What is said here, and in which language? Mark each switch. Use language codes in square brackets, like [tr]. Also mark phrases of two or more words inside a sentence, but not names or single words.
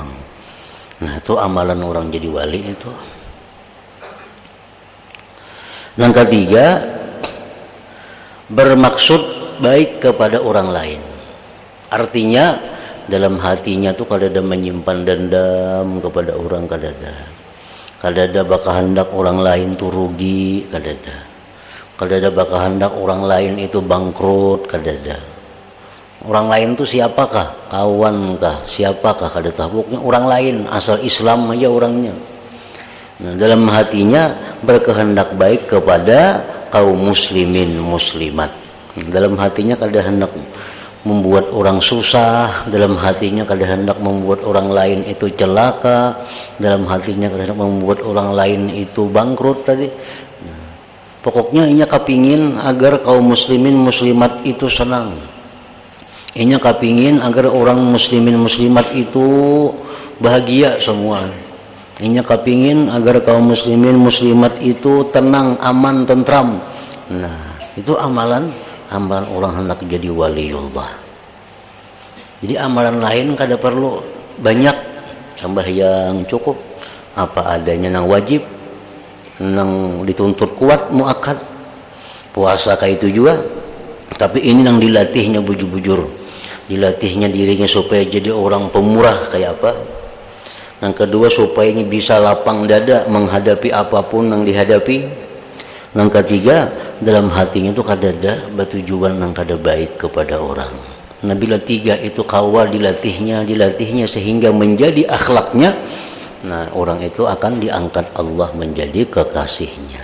[id] Nah, itu amalan orang jadi wali itu. Yang ketiga, bermaksud baik kepada orang lain. [bjn] Artinya dalam hatinya tuh kadada menyimpan dendam kepada orang, kadada bakal hendak orang lain tuh rugi, kadada bakal hendak orang lain itu bangkrut, kadada. Orang lain tuh siapakah? Kawankah? Siapakah? Kadada pokoknya orang lain, asal Islam aja orangnya. Nah, dalam hatinya berkehendak baik kepada kaum muslimin muslimat. Dalam hatinya kadada hendak membuat orang susah, dalam hatinya kadada hendak membuat orang lain itu celaka, dalam hatinya kadada hendak membuat orang lain itu bangkrut tadi. Pokoknya inya kepingin agar kaum muslimin muslimat itu senang. Inya kepingin agar orang muslimin muslimat itu bahagia semua. Inya kepingin agar kaum muslimin muslimat itu tenang, aman, tentram. [id] Nah, itu amalan orang hendak jadi waliullah. [bjn] Jadi amalan lain kada perlu banyak, sembahyang cukup, apa adanya nang wajib, nang dituntut kuat muakkad, puasa kayak itu juga. Tapi ini nang dilatihnya bujur-bujur, [id] dilatihnya dirinya supaya jadi orang pemurah kayak apa. Yang kedua, supaya ini bisa lapang dada menghadapi apapun yang dihadapi. [bjn] Yang ketiga, dalam hatinya itu kadada batujuan yang kada baik kepada orang. [id] Nah, bila tiga itu kawal dilatihnya sehingga menjadi akhlaknya, nah orang itu akan diangkat Allah menjadi kekasihnya.